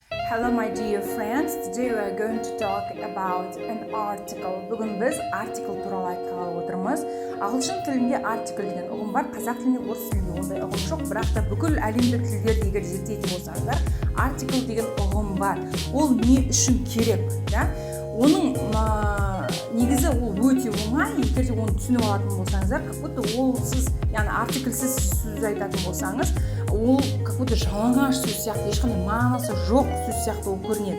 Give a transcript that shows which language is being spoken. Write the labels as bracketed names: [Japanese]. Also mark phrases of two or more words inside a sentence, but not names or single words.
[English] Hello my dear friends, today we are going to talk about an article. [Kazakh] Бүгін біз article туралы айтқалы отырмыз. Ағылшын тілінде article деген ұғым бар, қазақ тілінде орыс тілінде ондай ұғым жоқ, бірақ та бүкіл әлемдік тілдерді егер зерттейтін болсаңыздар, article деген ұғым бар. Ол не үшін керек, да? Оның негізі ол өте оңай, егер де оны түсініп алатын болсаңыздар, [Russian] как будто [Kazakh] ол сіз, яғни артиклсіз сөз айтатын болсаңыз, ол [Russian] как будто [Kazakh] жалаңаш сөз сияқты, ешқандай мағынасы жоқ сөз сияқты ол көрінеді.